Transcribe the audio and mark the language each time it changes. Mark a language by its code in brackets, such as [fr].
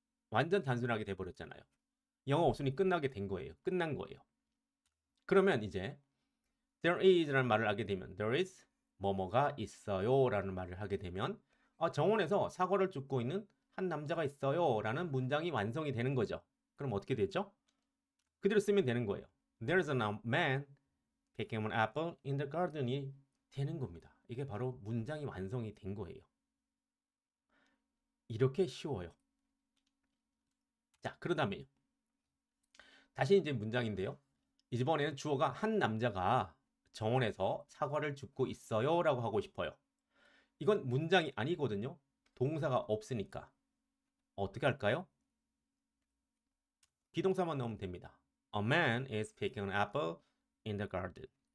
[ko] 완전 단순하게 돼버렸잖아요. 영어 어순이 끝나게 된 거예요. 끝난 거예요. 그러면 이제 there is라는 말을 하게 되면 there is 뭐뭐가 있어요 라는 말을 하게 되면 정원에서 사과를 줍고 있는 한 남자가 있어요 라는 문장이 완성이 되는 거죠. 그럼 어떻게 되죠? 그대로 쓰면 되는 거예요. [en] There's a man picking an apple in the garden [ko] 이 되는 겁니다. 이게 바로 문장이 완성이 된 거예요. 이렇게 쉬워요. 자, 그러다면 다시 이제 문장인데요. 이번에는 주어가 한 남자가 정원에서 사과를 줍고 있어요 라고 하고 싶어요. 이건 문장이 아니거든요. 동사가 없으니까. 어떻게 할까요? 비동사만 넣으면 됩니다. [en] A man is picking an apple in the garden.